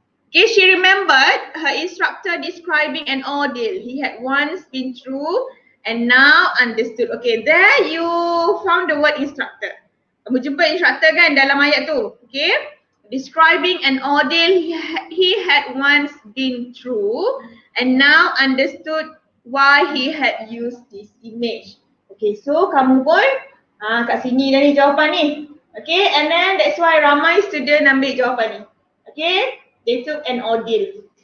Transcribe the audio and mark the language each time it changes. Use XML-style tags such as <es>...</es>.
<en>Okay, she remembered her instructor describing an ordeal he had once been through and now understood. Okay, there you found the word instructor.</en> <ms>Kamu jumpa instructor kan dalam ayat tu.</ms> <en>Okay, describing an ordeal he had once been through and now understood why he had used this image.</en> <ms>Okay, so kamu pun kat sini dah ni jawapan ni.</ms> <en>Okay, and then that's why</en> <ms>ramai student ambil jawapan ni.</ms> <en>Okay, they took an ordeal.</en>